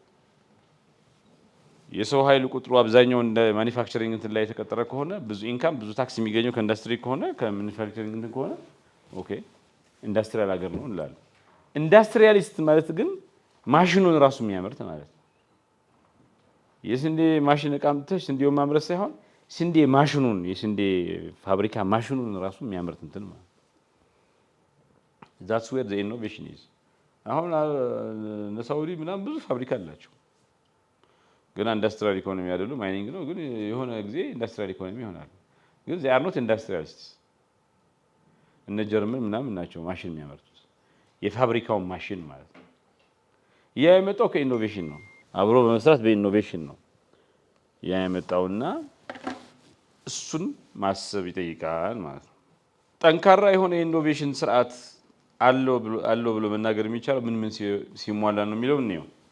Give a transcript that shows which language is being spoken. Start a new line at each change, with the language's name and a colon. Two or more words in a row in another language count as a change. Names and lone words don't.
Amharic: የሰው ኃይል ቁጥሩ አብዛኛው እንደ ማኒፋክቸሪንግ እንትን ላይ የተቀጠረ ከሆነ ብዙ ኢንካም ብዙ ታክስ የሚገኘው ከኢንዱስትሪ ከሆነ ከማኒፋክቸሪንግ እንትን ከሆነ ኦኬ ኢንዱስትሪያል ሀገር ነው እንላለን። ኢንዱስትሪያሊስት ማለት ግን ማሽኑን ራሱ የሚያመርት ማለት ነው። የስንዴ ማሽን ዕቃ አምጥተሽ ስንዴውን ማምረት ሳይሆን ስንዴ ማሽኑን የስንዴ ፋብሪካ ማሽኑን ራሱ የሚያመርት እንትን ማለት
English: that's where the innovation is።
Amharic: አሁን ለሳውዲ ምናምን ብዙ ፋብሪካ አላቸው ግን
English: industrial economy
Amharic: አይደሉም። ማይኒንግ ነው ግን የሆነ ጊዜ
English: industrial economy
Amharic: ይሆናል። ግን
English: they are not industrialists።
Amharic: እነ ጀርመን ምናምን ናቸው ማሽን የሚያመርቱት የፋብሪካውን ማሽን ማለት ነው። ያ የመጣው ከኢኖቬሽን ነው። አብሮ በመስራት በኢኖቬሽን ነው ያ የመጣውና እሱን ማሰብ ይጠይቃል ማለት ነው። ጠንካራ የሆነ የኢኖቬሽን ስርዓት አለው ብሎ መናገር የሚቻለው ምን ሲሟላ ነው የሚለው ነው።